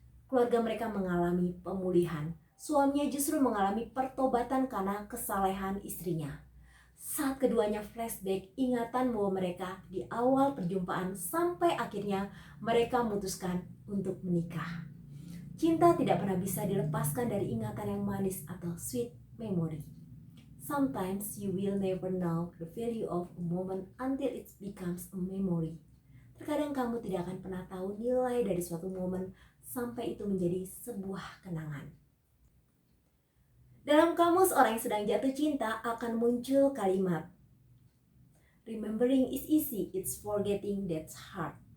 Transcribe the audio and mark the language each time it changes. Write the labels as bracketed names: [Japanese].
[Indonesian] Keluarga mereka mengalami pemulihan. Suaminya justru mengalami pertobatan karena kesalehan istrinya. Saat keduanya flashback ingatan bahwa mereka di awal perjumpaan sampai akhirnya mereka memutuskan untuk menikah. Cinta tidak pernah bisa dilepaskan dari ingatan yang manis atau sweet memory. [English] Sometimes you will never know the value of a moment until it becomes a memory. [Indonesian] Terkadang kamu tidak akan pernah tahu nilai dari suatu momen sampai itu menjadi sebuah kenangan. Dalam kamus orang yang sedang jatuh cinta akan muncul kalimat [English] remembering is easy, it's forgetting that's hard.